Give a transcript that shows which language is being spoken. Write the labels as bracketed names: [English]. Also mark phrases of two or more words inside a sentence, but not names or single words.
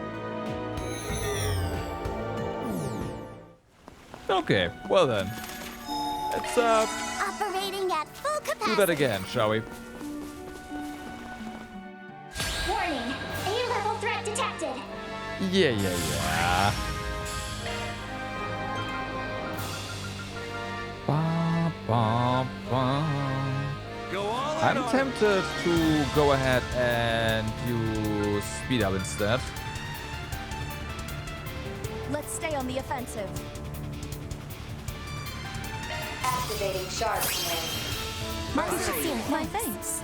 [English] Okay, well then. Let's Operating at full capacity. do that again, shall we? Warning. A-level threat detected. Yeah. Ba, ba, ba. Go all in I'm on it. tempted to go ahead and use speed up instead. Let's stay on the offensive. Activating shard command. My thanks.